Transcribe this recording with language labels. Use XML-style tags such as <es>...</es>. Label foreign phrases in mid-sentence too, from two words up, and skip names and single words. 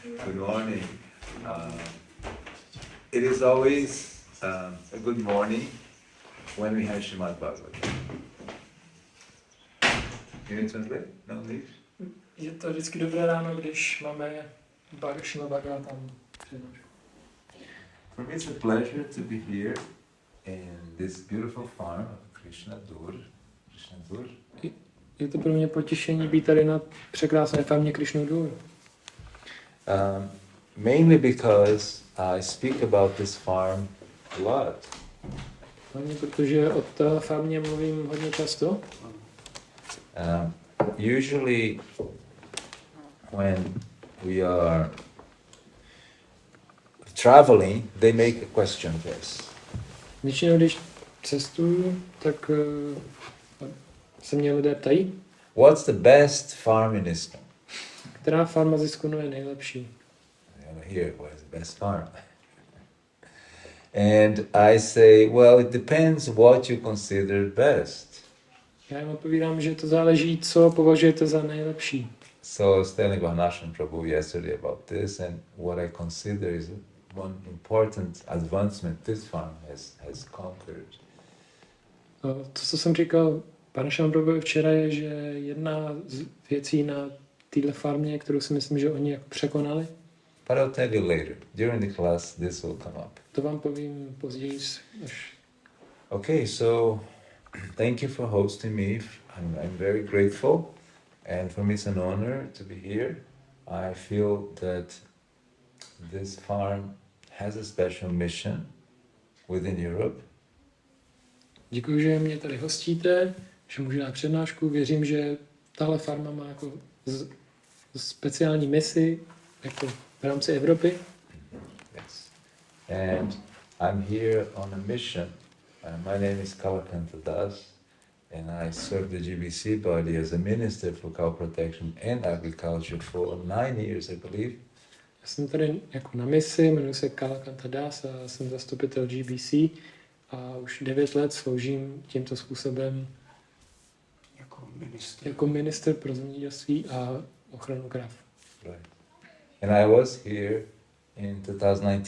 <en>Good morning. It is always a good morning when we have Srimad Bhagavatam. Can you translate? No need?</en> <cs>Je to vždycky dobré ráno, když máme Srimad Bhagavatam přednášku.</cs> <en>For me it's a pleasure to be here in this beautiful farm of Krišnův.</en> <cs>Je to pro mě potěšení být tady na překrásné farmě Krišnův.</cs> <en>Mainly because I speak about this farm a lot.</en> <cs>Hlavně protože o té farmě mluvím hodně často.</cs> <en>Usually when we are traveling, they make a question test.</en> <cs>Většinou, když cestuju, tak se mě lidé ptají,</cs> <en>What's the best farm in Islam?</en> <cs>která farma z Iskonu je nejlepší.</cs> <en>Here, what is the best farm? And I say, well, it depends what you consider best.</en> <cs>Já jim odpovídám, že to záleží, co považujete za nejlepší.</cs> <en>So I was telling Vahanashan Prabhu yesterday about this, and what I consider is one important advancement this farm has conquered.</en> <cs>To, co jsem říkal panu Šambrovi včera, je, že jedna z věcí na téhle farmě, kterou si myslím, že oni jako překonali.</cs> <en>But I'll tell you later. During the class, this will come up.</en> <cs>To vám povím později.</cs> <en>Okay, so thank you for hosting me. I'm very grateful, and for me it's an honor to be here. I feel that this farm has a special mission within Europe.</en> <cs>Děkuji, že mě tady hostíte, že můžu dát přednášku. Věřím, že tahle farma má jako speciální misi jako v rámci Evropy.</cs> <en>Yes. And I'm here on a mission. My name is Kalakanta, and I serve the GBC body as a minister for cow protection and agriculture for 9 years, I believe.</en> <cs>Já jsem tady jako na misi, jmenuji se Kalakanta Das a jsem zastupitel GBC a už 9 let sloužím tímto způsobem jako minister pro zemědělství a ochranu krav.</cs> <en>Right. And I was here in 2019.</en>